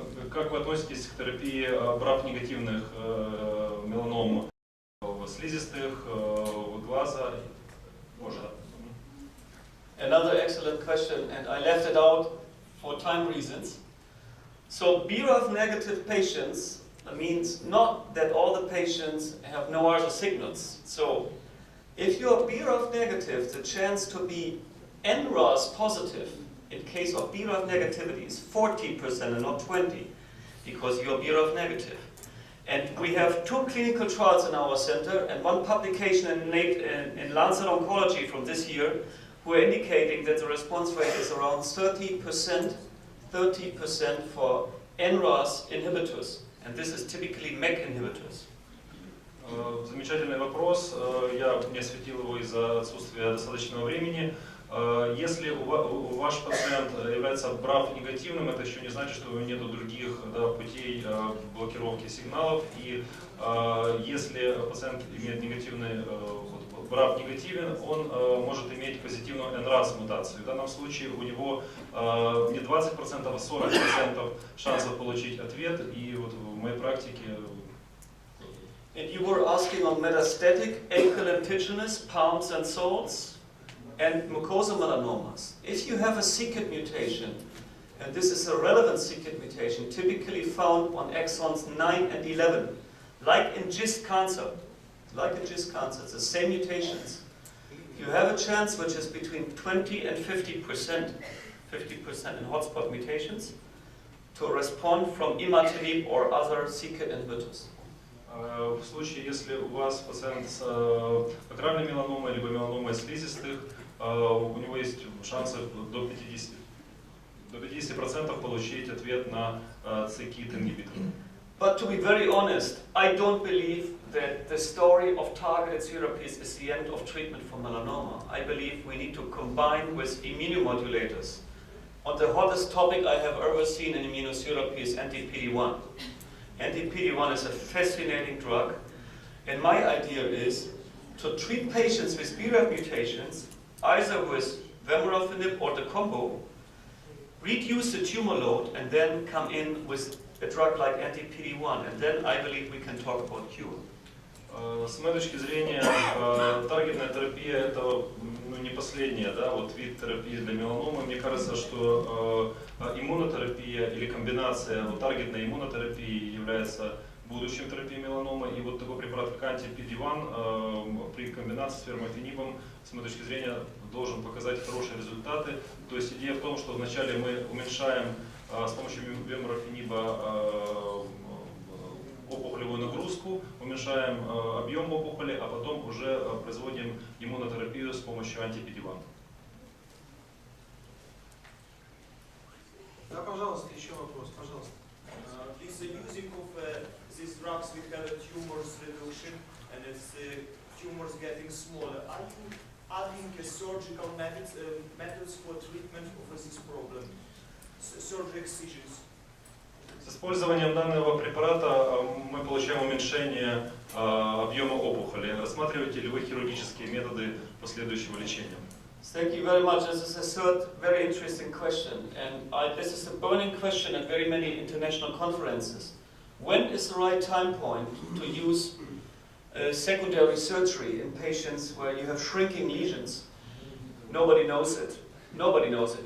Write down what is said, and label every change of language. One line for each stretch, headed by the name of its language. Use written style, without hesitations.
Russian: Как вы относитесь к терапии BRAF-негативных меланом слизистых, глаза, кожи?
English: Another excellent question, and I left it out for time reasons. So BRAF negative patients means not that all the patients have no other signals. So if you are BRAF negative, the chance to be NRAS positive in case of BRAF negativity is 40% and not 20%, because you are BRAF negative. And we have 2 clinical trials in our center and 1 publication in Lancet Oncology from this year, who are indicating that the response rate is around 30% for NRAS inhibitors. And this is typically MEK inhibitors.
Russian: Замечательный вопрос. Я не осветил его из-за отсутствия достаточного времени. Если ваш пациент является BRAF-негативным, это еще не значит, что у него нет других путей блокировки сигналов. И если пациент имеет негативный BRAF-негативен, он может иметь позитивную NRAS-мутацию. В данном случае у него не 20%, а 40% шансов получить ответ. И вот в моей практике...
English: And you were asking on metastatic, ankylentigenous, palms and soles, and mucosal melanomas. If you have a c-KIT mutation, and this is a relevant c-KIT mutation, typically found on exons 9 and 11, like in GIST cancer, it's the same mutations. You have a chance which is between 20 and 50% in hotspot mutations, to respond from imatinib or other c-KIT inhibitors.
Russian: В случае, если у вас пациент с акральной меланомой либо меланомой слизистых, у него есть шансы до 50% получить ответ на c-KIT ингибитор.
English: But to be very honest, I don't believe that the story of targeted therapies is the end of treatment for melanoma. I believe we need to combine with immunomodulators. On the hottest topic I have ever seen in immunotherapy is anti-PD-1. Anti-PD-1 is a fascinating drug, and my idea is to treat patients with BRAF mutations, either with vemurafenib or the combo, reduce the tumor load, and then come in with a drug like anti-PD-1, and then I believe we can talk about cure.
Russian: С моей точки зрения, таргетная терапия – это не последняя, вид терапии для меланомы. Мне кажется, что иммунотерапия или комбинация таргетной иммунотерапии является будущем терапии меланомы. И вот такой препарат, как антипедиван, при комбинации с фермофенибом, с моей точки зрения, должен показать хорошие результаты. То есть идея в том, что вначале мы уменьшаем с помощью веморофениба опухолевую нагрузку, уменьшаем объем опухоли, а потом уже производим иммунотерапию с помощью антипедивана. Да, пожалуйста, еще вопрос, пожалуйста.
English: Is the using of these drugs we have a tumors reduction and it's tumors getting smaller. Are you adding surgical methods for treatment of this problem? Surgery excisions.
Russian: С использованием данного препарата мы получаем уменьшение объема опухоли. Рассматриваете ли вы хирургические методы последующего лечения?
English: Thank you very much. This is a third very interesting question, and this is a burning question at very many international conferences. When is the right time point to use secondary surgery in patients where you have shrinking lesions? Nobody knows it. Nobody knows it.